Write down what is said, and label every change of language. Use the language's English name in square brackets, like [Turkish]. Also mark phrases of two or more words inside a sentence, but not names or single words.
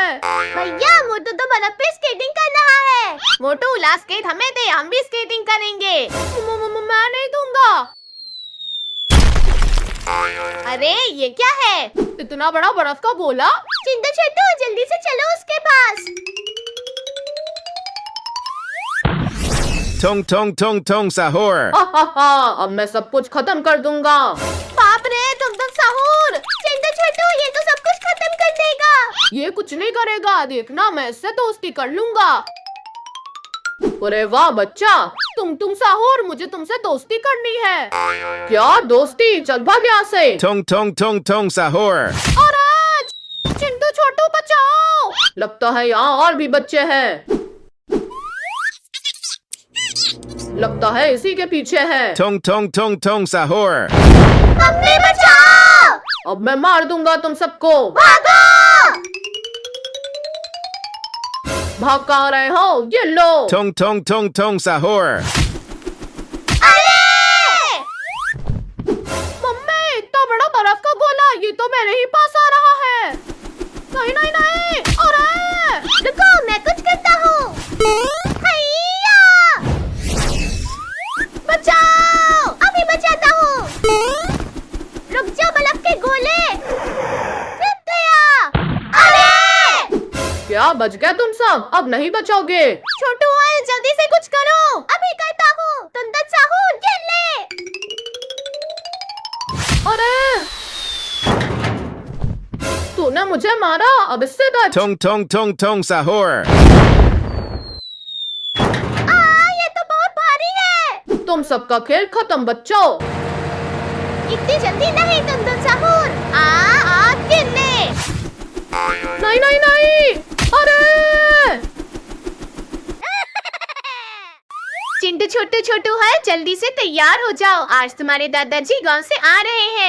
[Hindi] भैया मोटू तो बर्फ पे स्केटिंग कर रहा है। मोटू लास्ट स्केट हमें दे, हम भी स्केटिंग करेंगे। मैं नहीं दूंगा। अरे ये क्या है? इतना बड़ा बर्फ का गोला। चिंटू छोटू जल्दी से चलो उसके पास। Tong tong tong tong sahur. अब मैं सब कुछ खत्म कर दूंगा। बाप रे तुम तो साहूर। चिंटू छोटू ये तो सब कुछ खत्म कर देगा। ये कुछ नहीं करेगा, देखना मैं इससे दोस्ती कर लूंगा। अरे वाह बच्चा, तुम साहूर, मुझे तुमसे दोस्ती करनी है। क्या दोस्ती? चल भाग यहाँ से। Tong tong tong tong sahur. अरे चिंटू छोटू बचाओ। लगता है यहाँ और भी बच्चे हैं। लगता है इसी के पीछे है। Tong tong tong tong sahur. मम्मी बचाओ। अब मैं मार दूंगा तुम सबको। भागो। भाग कहाँ रहे हो? ये लो। Tong tong tong tong sahur. अरे मम्मी इतना बड़ा बर्फ का गोला, ये तो मेरे ही पास आ रहा है। नहीं नहीं नहीं। अरे रुको मैं कुछ करता हूँ। बचाओ, अभी बचाता हूँ। रुक जाओ बर्फ के गोले। रुक गया। अरे क्या बच गया तुम सब? अब नहीं बचोगे। छोटू हाल जल्दी से कुछ करो। अभी करता हूँ। तुम तो साहूर खेल ले। अरे तूने मुझे मारा, अब इससे बच। Tong tong tong tong sahur. ये तो बहुत भारी है। तुम सबका खेल खत्म बच्चों। इतनी जल्दी नहीं तुम तो साहूर। खेल ले। नहीं नहीं नहीं। अरे चिंटू छोटू छोटू है, जल्दी से तैयार हो जाओ, आज तुम्हारे दादाजी गांव से आ रहे हैं।